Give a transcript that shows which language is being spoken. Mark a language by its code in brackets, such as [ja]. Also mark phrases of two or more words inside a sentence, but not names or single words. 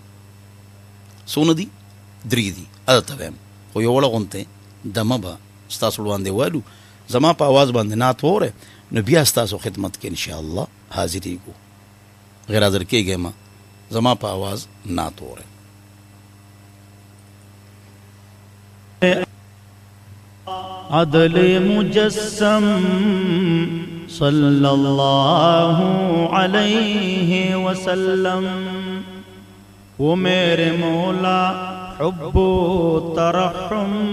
[ps] څونه دي؟ درې دي، هغه درته وایم. خو یو وړه غونته دمه به ستاسو وړاندې والو، زما په اواز باندې نعت وره نو بیا ستاسو خدمت کې انشاءالله حاضرېږو. غیر حاضر کېږئ ما زما په آواز نعت وره. [ur] عدل مجسم [ar] صلی اللہ علیہ وسلم، [ur] وہ میرے مولا حب و ترحم